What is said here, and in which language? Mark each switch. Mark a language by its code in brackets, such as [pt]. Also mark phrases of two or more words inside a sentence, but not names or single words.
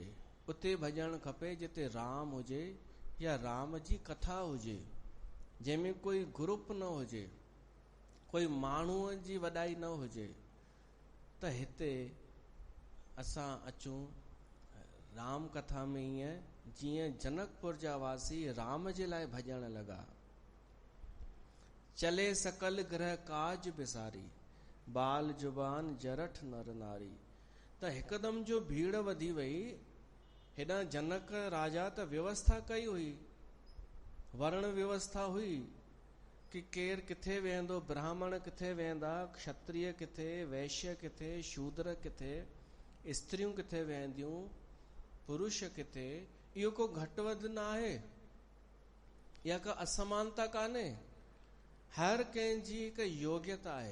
[sd] उते भॼणु खपे जिते राम हुजे या राम जी कथा हुजे, जंहिंमें कोई ग्रुप न हुजे, कोई माण्हूअ जी वॾाई न हुजे। त हिते असां अचूं, राम कथा में ईअं जीअं जनकपुर जा वासी राम जे लाइ भॼण लॻा। [awa] चले सकल ग्रह काज बिसारी, बाल जुबान जरठ नर नारी। [sd] त हिकदम जो भीड़ वधी वई। हेॾा जनक राजा त व्यवस्था कई हुई, वर्ण व्यवस्था हुई कि केर किथे वेहंदो, ब्राह्मण किथे वेहंदा, क्षत्रिय किथे, वैश्य किथे, शूद्र किथे, स्त्रियूं किथे वेहंदियूं, पुरुष किथे। इहो को घटि वधि न आहे या का असमानता कान्हे, हर कंहिंजी हिकु योग्यता आहे।